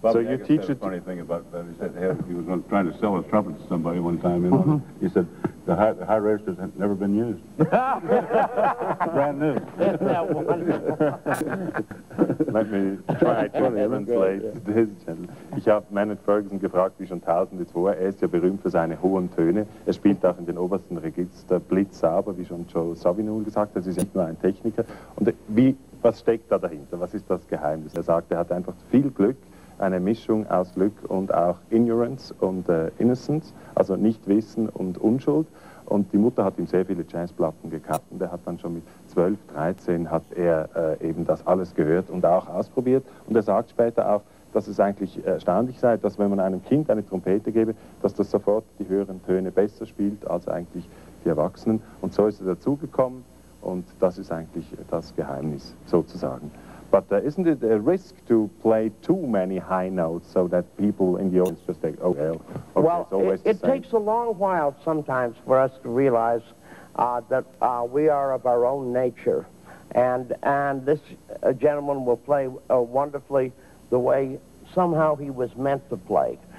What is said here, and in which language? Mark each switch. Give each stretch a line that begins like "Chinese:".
English: So you teach it. Funny thing about that, he said he was trying to sell a trumpet to somebody one time. You know, he said the high registers had never been used. Brand new. Let me try to translate this.
German: Ich habe Maynard Ferguson gefragt, wie schon Tausende zuvor. Er ist ja berühmt für seine hohen Töne. Er spielt auch in den obersten Register blitzsauber, wie schon Joe Zawinul gesagt hat. Er ist nicht nur ein Techniker. Und was steckt da dahinter? Was ist das Geheimnis? Er sagt, er hat einfach viel Glück, eine Mischung aus Glück und auch Ignorance und Innocence, also Nichtwissen und Unschuld. Und die Mutter hat ihm sehr viele Jazzplatten gekauft und er hat dann schon mit 12, 13 hat er eben das alles gehört und auch ausprobiert. Und er sagt später auch, dass es eigentlich erstaunlich sei, dass wenn man einem Kind eine Trompete gebe, dass das sofort die höheren Töne besser spielt als eigentlich die Erwachsenen. Und so ist er dazugekommen. Und das ist eigentlich das Geheimnis, sozusagen.
English: But isn't it a risk to play too many high notes so that people in the audience just think, oh, well, okay, well, it's always it takes a long while sometimes for us to realize that we are of our own nature. And this gentleman will play wonderfully the way somehow he was meant to play.